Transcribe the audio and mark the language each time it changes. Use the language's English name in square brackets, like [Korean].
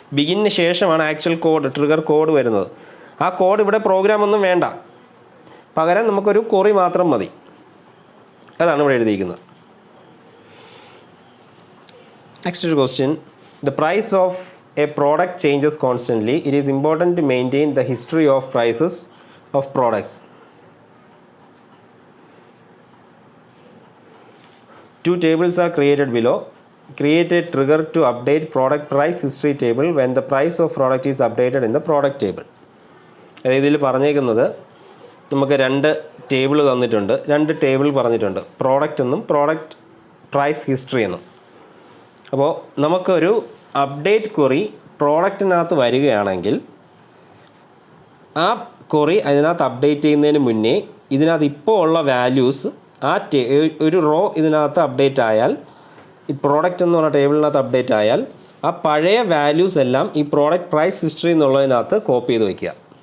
[Malayalam] ബിഗിന് ശേഷമാണ് actual code, trigger code വരുന്നത്. ആ കോഡ് ഇവിടെ പ്രോഗ്രാം ഒന്നും വേണ്ട, പകരം നമുക്കൊരു കൊറി മാത്രം മതി. അതാണ് ഇവിടെ എഴുതിയിരിക്കുന്നത്. [English] Next ഒരു question. The price of a product changes constantly. It is important to maintain the history of prices of products. Two tables are created below. Create a trigger to update product price history table when the price of product is updated in the product table. [Malayalam] അതായത് ഇതിൽ പറഞ്ഞേക്കുന്നത് നമുക്ക് രണ്ട് table തന്നിട്ടുണ്ട്, രണ്ട് table പറഞ്ഞിട്ടുണ്ട്, product എന്നും product price history എന്നും. അപ്പോൾ നമുക്കൊരു അപ്ഡേറ്റ് ക്വറി പ്രോഡക്റ്റിനകത്ത് വരികയാണെങ്കിൽ ആ ക്വറി അതിനകത്ത് അപ്ഡേറ്റ് ചെയ്യുന്നതിന് മുന്നേ ഇതിനകത്ത് ഇപ്പോൾ ഉള്ള വാല്യൂസ്, ആ ഒരു റോ ഇതിനകത്ത് അപ്ഡേറ്റ് ആയാൽ, ഈ പ്രോഡക്റ്റ് എന്ന് പറഞ്ഞ ടേബിളിനകത്ത് അപ്ഡേറ്റ് ആയാൽ ആ പഴയ വാല്യൂസ് എല്ലാം ഈ പ്രോഡക്റ്റ് പ്രൈസ് ഹിസ്റ്ററി എന്നുള്ളതിനകത്ത് കോപ്പി ചെയ്ത് വയ്ക്കുക.